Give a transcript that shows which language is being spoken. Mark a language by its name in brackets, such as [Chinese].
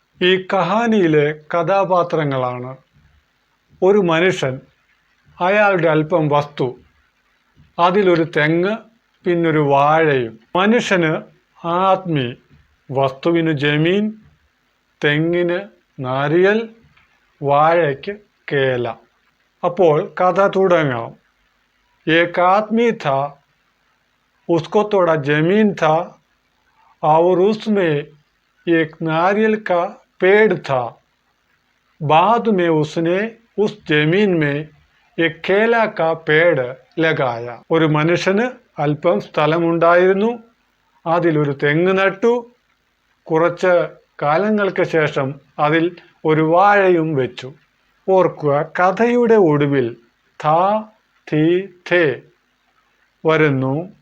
[Malayalam] ഈ കഹാനിയിലെ കഥാപാത്രങ്ങളാണ് ഒരു മനുഷ്യൻ, അയാളുടെ അല്പം വസ്തു, അതിലൊരു തെങ്ങ്, പിന്നൊരു വാഴയും. മനുഷ്യന് ആദ്മി, വസ്തുവിന് ജമീൻ, തെങ്ങിന് നാരിയൽ, വാഴയ്ക്ക് കേല. അപ്പോൾ കഥ തുടങ്ങാം. [Hindi] एक आदमी था, उसको थोड़ा जमीन था और उसमें एक नारियल का पेड़ था. बाद में उसने उस जमीन में एक केला का पेड़ लगाया. [Malayalam] ഒരു മനുഷ്യന് അല്പം സ്ഥലമുണ്ടായിരുന്നു, അതിലൊരു തെങ്ങ് നട്ടു. കുറച്ച് കാലങ്ങൾക്ക് ശേഷം അതിൽ ഒരു വാഴയും വെച്ചു. ഓർക്കുക, കഥയുടെ ഒടുവിൽ ഥേ വരുന്നു.